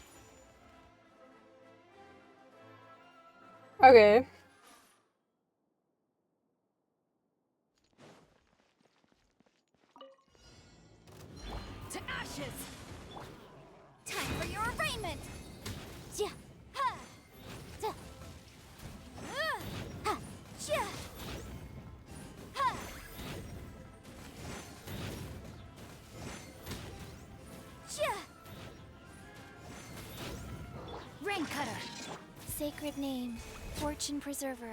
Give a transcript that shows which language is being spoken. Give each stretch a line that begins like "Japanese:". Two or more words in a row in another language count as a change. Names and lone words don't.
English: Okay. To ashes. Time for your arraignment. Ja. Ha. Da. Ha. Ja. Ha. Ja. Rain cutter. Sacred name, fortune preserver.